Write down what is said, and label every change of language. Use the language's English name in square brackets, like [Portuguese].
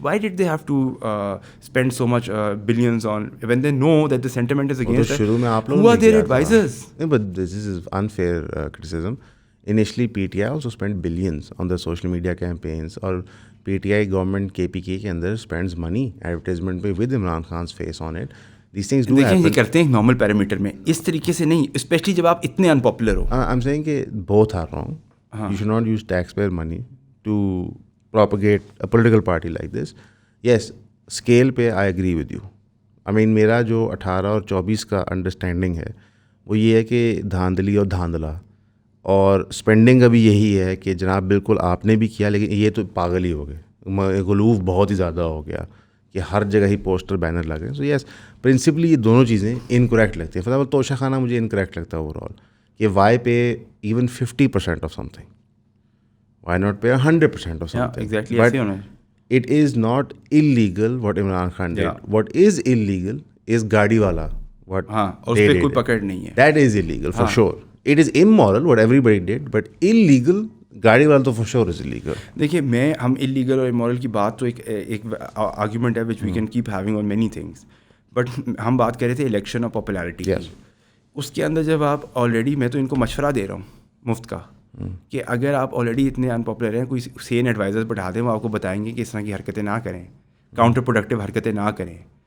[English] Why did they have to spend so much billions on when they know that the sentiment is against it? Who are their advisors? No, but this is unfair criticism. Initially, PTI also spent billions on the social media campaigns, اور PTI government KPK کے اندر spends money advertisement پہ with Imran Khan's face on it. These things do happen. [Urdu] یہ کرتے ہیں normal parameter میں, اس طریقے سے نہیں, اسپیشلی جب آپ اتنے unpopular ہو. [English] I'm saying کہ both are wrong. You should not use taxpayer money to propagate a political party like this. Yes, scale پہ I agree with you. [Urdu] I mean میرا جو 18 اور 24 کا انڈرسٹینڈنگ ہے وہ یہ ہے کہ دھاندلی اور دھاندلا, اور اسپینڈنگ کا بھی یہی ہے کہ جناب بالکل آپ نے بھی کیا, لیکن یہ تو پاگل ہی ہو گئے, غلوف بہت ہی زیادہ ہو گیا کہ ہر جگہ ہی پوسٹر بینر لگ رہے ہیں. [English] so yes principally [Urdu] یہ دونوں چیزیں انکریکٹ لگتی ہیں. فی الحال توشہ خانہ مجھے انکریکٹ لگتا ہے [English] Overall, کہ why pay even 50% of something, why not pay 100% of something? Exactly. But it is not illegal what Imran Khan did. Yeah. What is illegal is Gaadi wala. What [Urdu] اس پہ کوئی پکڑ نہیں ہے. [English] That is illegal for sure. It is immoral what everybody did, but illegal [Urdu] گاڑی والا تو [English] for sure is illegal. [Urdu] دیکھیے ہم illegal اور immoral کی بات تو ایک argument ہے [English] which we can keep having on many things, [Urdu] but ہم بات کر رہے تھے الیکشن اور پاپولیرٹی کی. اس کے اندر جب آپ آلریڈی, میں تو ان کو مشورہ دے رہا ہوں مفت کا, کہ اگر آپ آلریڈی اتنے ان پاپولر ہیں, کوئی سین ایڈوائزر بٹھا دیں, وہ آپ کو بتائیں گے کہ اس طرح کی حرکتیں نہ کریں, کاؤنٹر پروڈکٹیو حرکتیں نہ کریں.